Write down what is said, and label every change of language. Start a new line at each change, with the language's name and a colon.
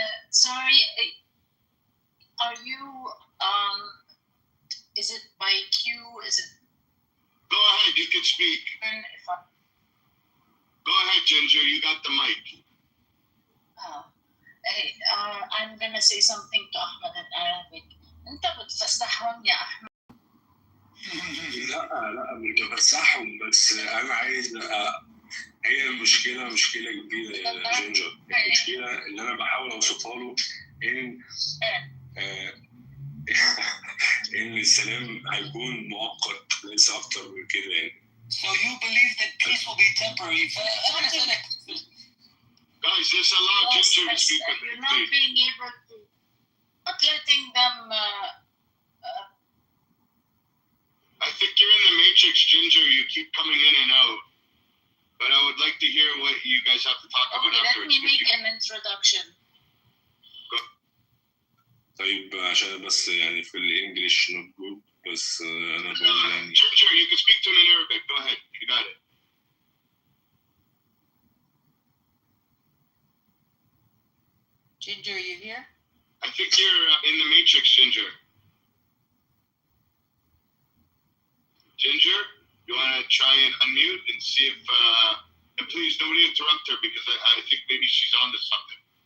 English: Sorry, are you, is it by queue? Is it? Go ahead, you can speak. Go ahead, Ginger, you got the mic. Hey, I'm gonna say something to Ahmed in Arabic.
Arabic: أنت بتفسحهم يا أحمد. لا مش بفسحهم بس أنا عايز هي المشكلة مشكلة كبيرة يا جينجر. المشكلة اللي أنا بحاول أوصفها له إن السلام هيكون مؤقت ليس أكتر من كده يعني.
English: So you believe that peace will be temporary? Guys, just allow Ginger to speak. You're not being able to, not letting them. I think you're in the matrix, Ginger. You keep coming in and out. But I would like to hear what you guys have to talk about afterwards. Let me make an introduction.
Arabic: طيب عشان بس يعني في الإنجليش نقول بس أنا بقول يعني.
English: Ginger, you can speak to him in Arabic. Go ahead. You got it. Ginger, are you here? I think you're in the matrix, Ginger. Ginger, you want to try and unmute and see if, and please nobody interrupt her because I think maybe she's on to something.